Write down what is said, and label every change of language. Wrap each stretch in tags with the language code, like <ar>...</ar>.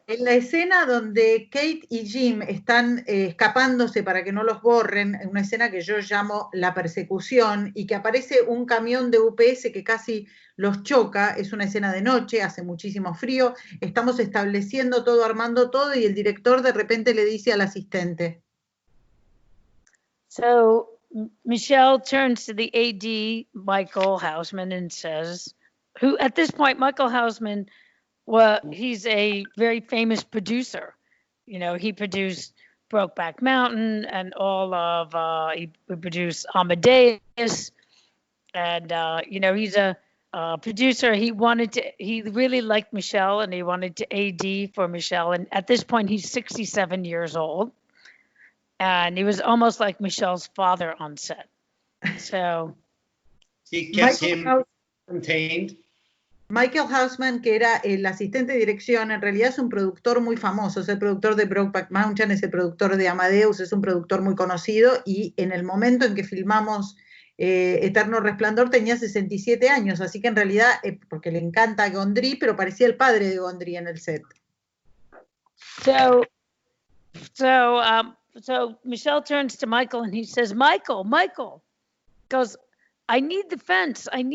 <es>En la escena donde Kate y Jim están escapándose para que no los borren, en una escena que yo llamo la persecución, y que aparece un camión de UPS que casi los choca, es una escena de noche, hace muchísimo frío, estamos estableciendo todo, armando todo, y el director de repente le dice al asistente.</es> <en>So Michelle turns to the AD, Michael Hausman, and says, who at this point, Michael Hausman, well, he's a very famous producer. He produced Brokeback Mountain and all of, he produced Amadeus. And, he's a producer. He really liked Michelle and he wanted to AD for Michelle. And at this point, he's 67 years old. And he was almost like Michelle's father on set. So. He kept him contained.</en> <es>Michael Hausman, que era el asistente de dirección, en realidad es un productor muy famoso, es el productor de Brokeback Mountain, es el productor de Amadeus, es un productor muy conocido, y en el momento en que filmamos Eterno Resplandor tenía 67 años, así que en realidad, porque le encanta Gondry, pero parecía el padre de Gondry en el set.</es> <en>So Michelle turns to Michael and he says, Michael, goes, I need the fence.</en>